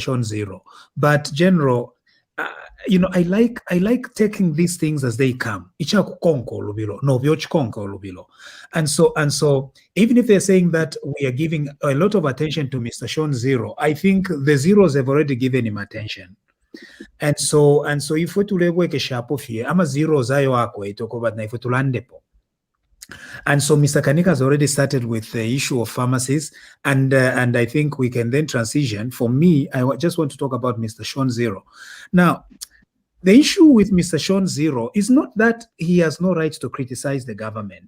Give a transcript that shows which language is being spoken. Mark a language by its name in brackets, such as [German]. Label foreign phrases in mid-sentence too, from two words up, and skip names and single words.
[English] Sean Zero, but General, I like taking these things as they come. And so even if they're saying that we are giving a lot of attention to Mr. Sean Zero, I think the zeros have already given him attention. And so if we [Bemba] tulebweke shapo fie ama zeros ayo ako itokoba na if tulandepo. [English] And so Mr. Kanika has already started with the issue of pharmacies, and I think we can then transition. For me, I just want to talk about Mr. Sean Zero. Now, the issue with Mr. Sean Zero is not that he has no right to criticize the government.